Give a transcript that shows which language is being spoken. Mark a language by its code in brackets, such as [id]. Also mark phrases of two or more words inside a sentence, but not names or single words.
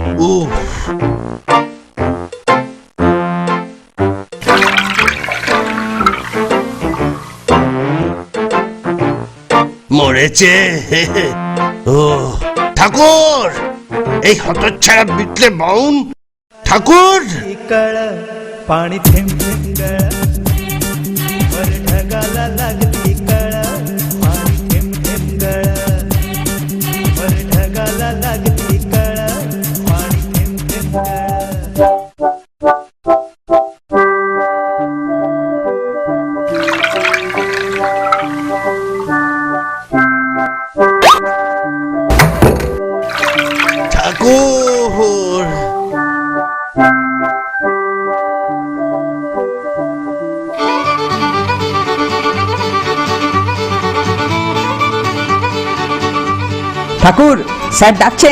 [bn] মরেছে। ও ঠাকুর, এই হতচ্ছাড়া বিটলে বাউন ঠাকুর। [mr] पाणी थेंब थेंब गळा वर ढगाला लागली कळा पाणी थेंब थेंब गळा वर ढगाला लागली कळा पाणी थेंब थेंब [bn] ঠাকুর। ঠাকুর, স্যার ডাকছেন।